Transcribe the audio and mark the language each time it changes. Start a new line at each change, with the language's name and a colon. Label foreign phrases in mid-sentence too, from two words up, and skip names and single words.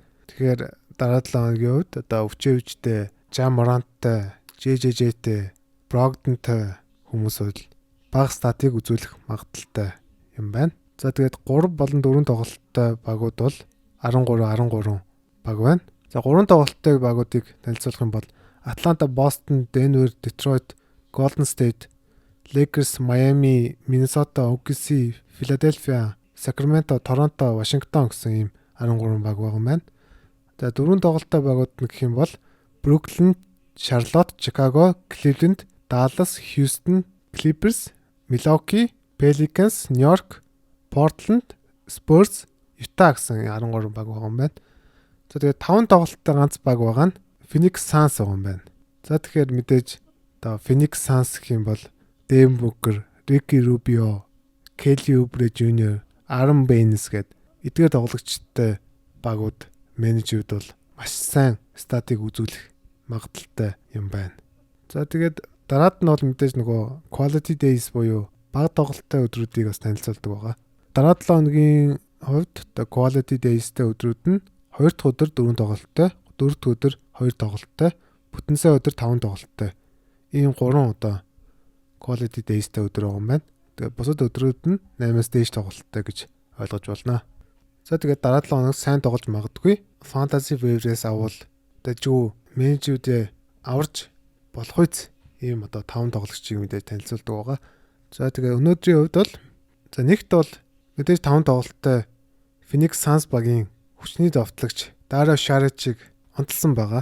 Mongolian: Тэгэхээр дараа 7 хоногийн хувьд одоо өвчөөжтэй, Ja Morant-тай, JJJ-тэй, Brogdon-тай хүмүүс бол бага статыг үзүүлэх магадaltaй юм байна. За тэгээд 3 болон 4 тоглолттой багууд бол 13 баг байна. За 3 тоглолттой багуудыг танилцуулах юм бол Atlanta, Boston, Denver, Detroit, Golden State, Lakers, Miami, Minnesota, OKC, Philadelphia, Sacramento, Toronto, Washington гэсэн ийм 13 баг байгаа юм байна. За 4 тоглолттой багууд нь гэх юм бол Brooklyn, Charlotte, Chicago, Cleveland, Dallas, Houston, Clippers, Milwaukee, Pelicans, New York, Portland, Spurs, Utah гэсэн 13 баг байгаа юм байна. За тэгээд 5 тоглолттой ганц баг байгаа нь Phoenix Suns байгаа юм байна. За тэгэхээр мэдээж одоо Phoenix Suns гэх юм бол Devin Booker, Ricky Rubio, Kelly Oubre Jr, Aaron Baines гээд эдгээр тоглогчтой багууд менежүүд бол маш сайн статыг үзүүлэх магадaltaй юм байна. За тэгээд дараад нь бол мэдээж нөгөө
English: quality days
Mongolian: буюу бага тоглолттой өдрүүдийг бас танилцуулдаг байгаа. Дараа 7 хоногийн хувьд одоо
English: quality days-
Mongolian: тэй өдрүүд нь 2 дахь өдөр 4 тоглолттой, 4 дахь өдөр 2 тоглолттой, бүтэн сая өдөр 5 тоглолттой. Ийм 3 одоо
English: quality days-
Mongolian: тэй өдөр байгаа юм байна. Тэгээд бусад өдрүүд нь 8-аас дээш тоглолттой гэж ойлгож байна. За тэгээд дараа 7 хоног сайн тоглож магадгүй.
English: Fantasy waiver-
Mongolian: ээс авал дэжүү менежүүдээ аварч болох үз. Ийм одоо 5 тоглогчийг мэдээж танилцуулдаг байгаа. За тэгээд өнөөдрийн хувьд бол за нэгт бол мэдээж 5 тоглолттой Phoenix Suns багийн хүчний довтлогч Dario Saric-ыг онцлсан байгаа.